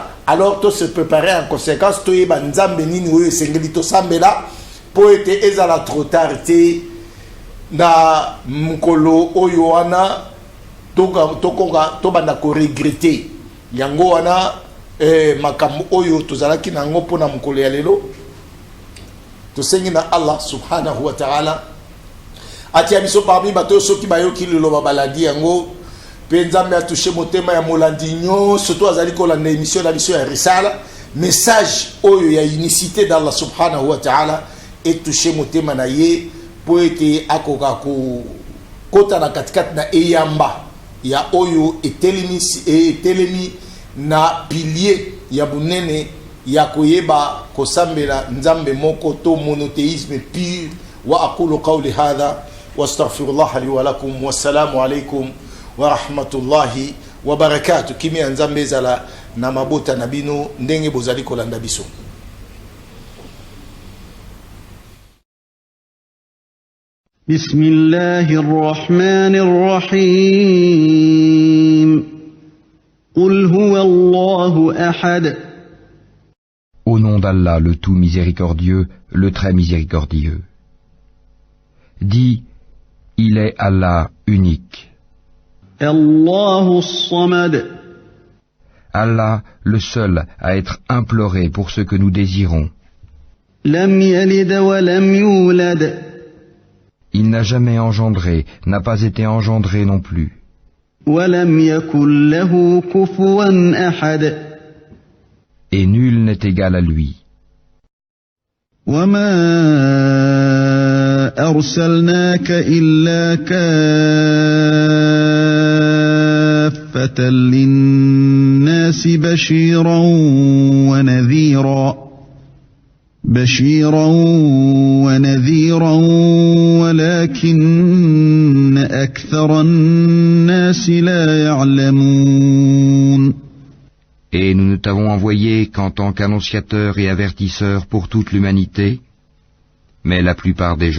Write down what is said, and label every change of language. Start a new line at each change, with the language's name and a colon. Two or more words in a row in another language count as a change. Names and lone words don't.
Lingala: Alors to se préparer en conséquence to yeba nzambe nini oyo esengeli tosambela po ete ezala
French: trop tard
Lingala: te na mukolo oyo wana tobanda ko regretter yango wana makambo oyo tozalaki nango mpona mukolo ya lelo tosengi na
Arabic: الله سبحانه وتعالى
Lingala: atia biso parmi bato soki bayoki liloba baladi yango pe nzambe atouché motema ya molandi nyonso to azali kolanda émission na biso ya risala message oyo ya
French: unicité d'Allah
Arabic: سبحانه وتعالى
Lingala: etouché motema na ye po ete akoka kota na katikati na eyamba ya oyo etelemi na pilier ya bunene ya koyeba kosambela nzambe moko to
French: monothéisme pur.
Arabic: وأقول قولي هذا وأستغفر الله لي ولكم والسلام عليكم ورحمة الله وبركاته.
Lingala: Kimi nzambe zala na mabota na bino ndenge bozali kolanda biso.
Arabic: بسم الله الرحمن الرحيم. قل هو الله أحد.
French: Au nom d'Allah, le tout miséricordieux, le très miséricordieux. Dis, il est Allah unique.
Arabic: الله الصمد.
French: Allah, le seul à être imploré pour ce que nous désirons.
Arabic: لم يلد ولم يولد.
French: Il n'a jamais engendré, n'a pas été engendré non plus.
Arabic: ولم يكن له كفوا أحد.
French: Et nul n'est égal à lui.
Arabic: وَمَا أَرْسَلْنَاكَ إِلَّا كَافَّةً لِلنَّاسِ بَشِيرًا وَنَذِيرًا وَلَكِنَّ أَكْثَرَ النَّاسِ لَا يَعْلَمُونَ.
French: Et nous ne t'avons envoyé qu'en tant qu'annonciateur et avertisseur pour toute l'humanité, mais la plupart des gens